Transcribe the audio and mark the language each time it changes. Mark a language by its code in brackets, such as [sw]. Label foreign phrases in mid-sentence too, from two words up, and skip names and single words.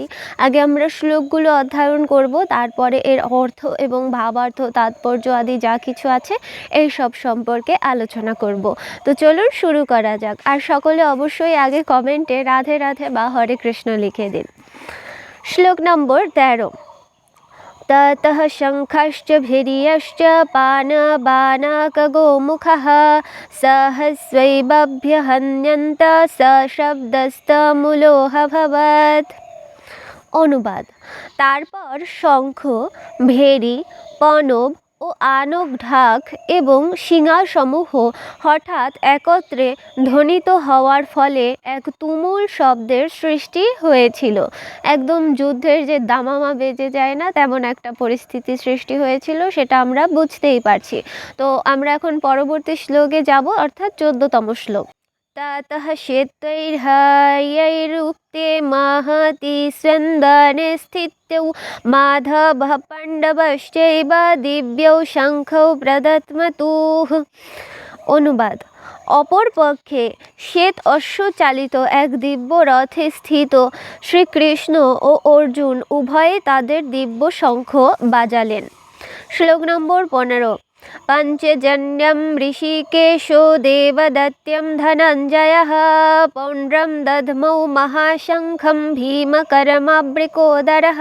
[bn] আগে আমরা শ্লোকগুলো অধ্যয়ন করব, তারপরে এর অর্থ এবং ভাবার্থ, তাৎপর্য আদি যা কিছু আছে এই সব সম্পর্কে আলোচনা করব। তো চলুন শুরু করা যাক। আর সকলে অবশ্যই আগে কমেন্টে রাধে রাধে বা হরে কৃষ্ণ লিখে দিন। শ্লোক নম্বর ১৩। [sa] ततः शङ्खश्च भीर्यश्च पाणबाणकगोमुखः सहस्रैवभ्यहन्यन्त सशब्दस्तमूलोऽभवत्। [bn] অনুবাদ। তারপর শঙ্খ, ভেরি, পণব ও আনক ঢাক এবং শিঙাসমূহ হঠাৎ একত্রে ধ্বনিত হওয়ার ফলে এক তুমুল শব্দের সৃষ্টি হয়েছিল। একদম যুদ্ধের যে দামামা বেজে যায় না, তেমন একটা পরিস্থিতি সৃষ্টি হয়েছিল, সেটা আমরা বুঝতেই পারছি। তো আমরা এখন পরবর্তী শ্লোকে যাব, অর্থাৎ ১৪তম শ্লোক। [sa] ततः शेतैर्हयैरुक्ते महति स्यन्दने स्थितौ माधवः पाण्डवश्चैव दिव्यौ शङ्खौ प्रदत्मतुः। [bn] অনুবাদ। অপরপক্ষে শ্বেত অশ্বচালিত এক দিব্য রথে স্থিত শ্রীকৃষ্ণ ও অর্জুন উভয়ে তাদের দিব্য শঙ্খ বাজালেন। শ্লোক নম্বর ১৫। [sa] পঞ্চজন্যম ঋষিকেশো দেবদত্যম ধনঞ্জয়ঃ পৌণ্ড্রম দধ্মৌ মহাশঙ্খম ভীমকরমাবৃকোদরঃ।